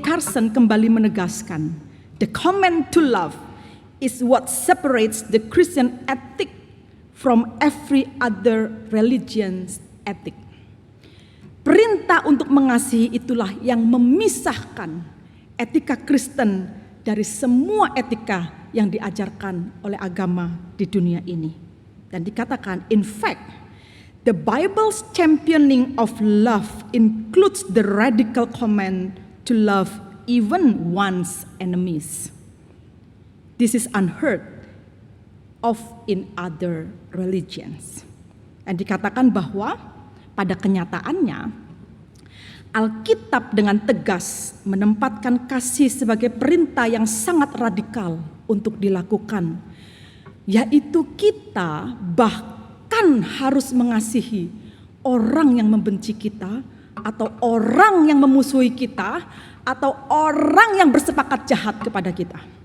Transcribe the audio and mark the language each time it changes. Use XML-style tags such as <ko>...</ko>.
<en>Carson</en> <id>kembali menegaskan,</id> <en>the command to love is what separates the Christian ethic from every other religion's ethic.</en> <id>Perintah untuk mengasihi itulah yang memisahkan etika Kristen dari semua etika yang diajarkan oleh agama di dunia ini. Dan dikatakan,</id> <en>in fact, the Bible's championing of love includes the radical command to love even one's enemies. This is unheard of in other religions.</en> <id>Dan dikatakan bahwa pada kenyataannya Alkitab dengan tegas menempatkan kasih sebagai perintah yang sangat radikal untuk dilakukan, yaitu kita bahkan harus mengasihi orang yang membenci kita, atau orang yang memusuhi kita, atau orang yang bersepakat jahat kepada kita.</id>